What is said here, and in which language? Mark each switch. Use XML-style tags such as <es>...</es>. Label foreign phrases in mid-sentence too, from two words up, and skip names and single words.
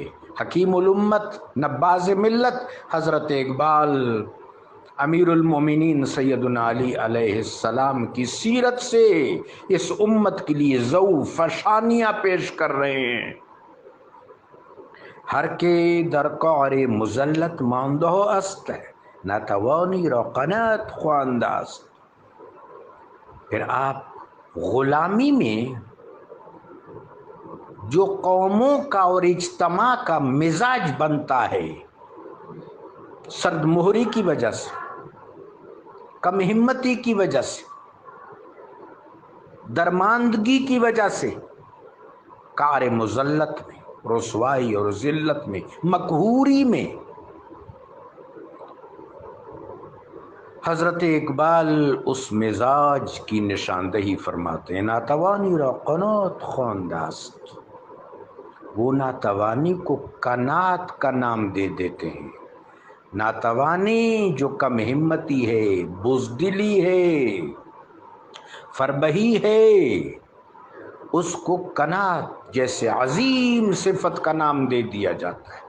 <ur>حکیم الامت، نباز ملت حضرت اقبال امیر المومنین سیدنا علی</ur> <ar>علیہ السلام</ar> <ur>کی سیرت سے اس امت کے لیے ضو فشانیاں پیش کر رہے ہیں۔</ur> <fa>ہر کے در قعر مذلت ماندہ است، ناتوانی را قناعت خواندہ است۔</fa> <ur>پھر آپ غلامی میں جو قوموں کا اور اجتماع کا مزاج بنتا ہے، سرد مہری کی وجہ سے، کم ہمتی کی وجہ سے، درماندگی کی وجہ سے، قعر مذلت میں، رسوائی اور ذلت میں، مقہوری میں، حضرت اقبال اس مزاج کی نشاندہی فرماتے ہیں۔</ur> <fa>ناتوانی را قناعت خواندہ است،</fa> <ur>وہ ناتوانی کو قناعت کا نام دے دیتے ہیں۔ ناتوانی جو کم ہمتی ہے، بزدلی ہے، فربہی ہے، اس کو قناعت جیسے عظیم صفت کا نام دے دیا جاتا ہے۔</ur>